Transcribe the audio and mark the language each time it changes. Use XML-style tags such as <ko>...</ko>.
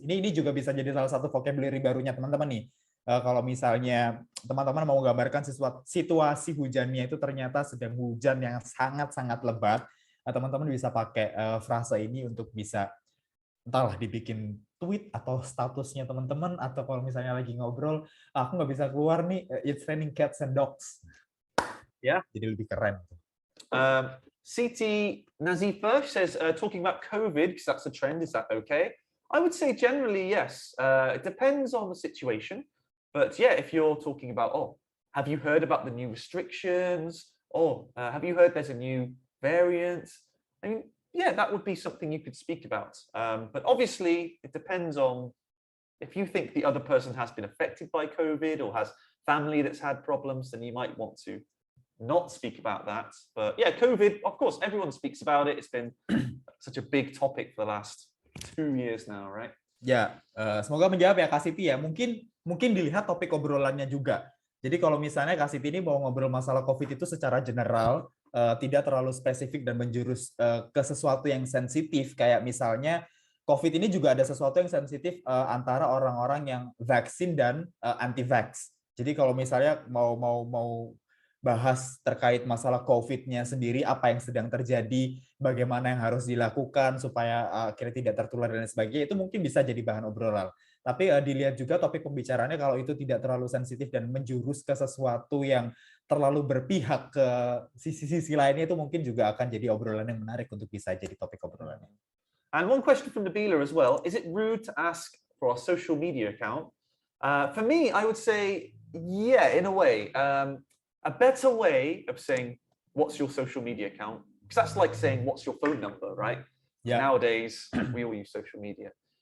<id>Ini juga bisa jadi salah satu vocabulary barunya teman-teman nih. Kalau misalnya teman-teman mau gambarkan situasi hujannya itu ternyata sedang hujan yang sangat-sangat lebat, teman-teman bisa pakai frasa ini untuk bisa entahlah dibikin tweet atau statusnya teman-teman, atau kalau misalnya lagi ngobrol, aku nggak bisa keluar nih,</id> <en>it's raining cats and dogs.</en> <id>Ya, jadi lebih keren.</id> <en>Siti Nazifa says, talking about COVID, because that's a trend, is that okay? I would say generally yes. It depends on the situation. But yeah, if you're talking about, have you heard about the new restrictions? Have you heard there's a new variant? I mean, yeah, that would be something you could speak about. But obviously, it depends on if you think the other person has been affected by COVID or has family that's had problems, then you might want to not speak about that. But yeah, COVID, of course, everyone speaks about it. It's been such a big topic for the last 2 years now, right?</en> <id>Ya, semoga menjawab ya Kak Siti ya. Mungkin dilihat topik obrolannya juga. Jadi kalau misalnya Kak Siti ini mau ngobrol masalah COVID itu secara general, tidak terlalu spesifik dan menjurus ke sesuatu yang sensitif, kayak misalnya COVID ini juga ada sesuatu yang sensitif antara orang-orang yang vaksin dan anti-vax. Jadi kalau misalnya mau bahas terkait masalah COVID-nya sendiri, apa yang sedang terjadi, bagaimana yang harus dilakukan supaya akhirnya tidak tertular dan sebagainya, itu mungkin bisa jadi bahan obrolan. Tapi dilihat juga topik pembicaraannya kalau itu tidak terlalu sensitif dan menjurus ke sesuatu yang terlalu berpihak ke sisi-sisi lainnya, itu mungkin juga akan jadi obrolan yang menarik untuk bisa jadi topik obrolannya.</id> <en>And one question from Nabila as well, is it rude to ask for our social media account? For me, I would say, yeah, in a way. A better way of saying, what's your social media account? Because that's like saying, what's your phone number, right? Yeah. Nowadays, we all use social media.</en>